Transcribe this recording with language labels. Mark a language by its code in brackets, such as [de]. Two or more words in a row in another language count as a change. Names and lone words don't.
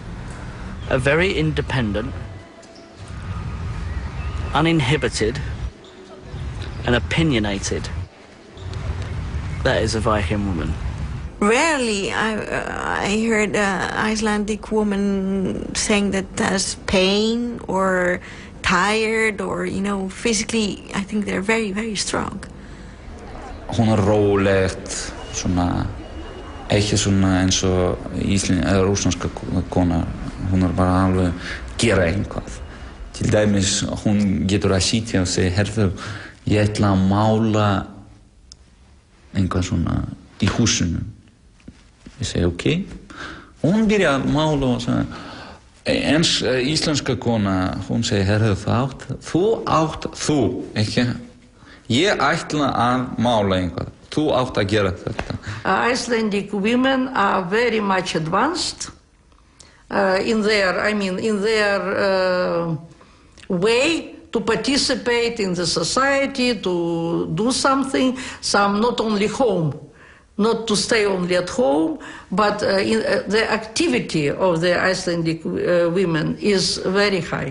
[en] A very independent, uninhibited, and opinionated. That is a Viking woman. Rarely I heard an Icelandic woman saying that there's pain or tired or, you know, physically. I think they're very, very strong. [is] Hún rólegt, svona, ekki svona eins og rússneska kona. Hún bara alveg gera einhvað. Til dæmis, hún getur að sitja og segja, herðu, ég ætla að mála einhvað svona í húsinu. Ég segi, ok. Hún byrja að mála og segja, eins íslenska kona, hún segi, herðu, þú, ekki? Ég ætla að mála einhvað. Þú átt að gera þetta. [en] Icelandic women are very much advanced in their way to participate in the society, to do something. Some not only home, not to stay only at home, but the activity of the Icelandic women is very high.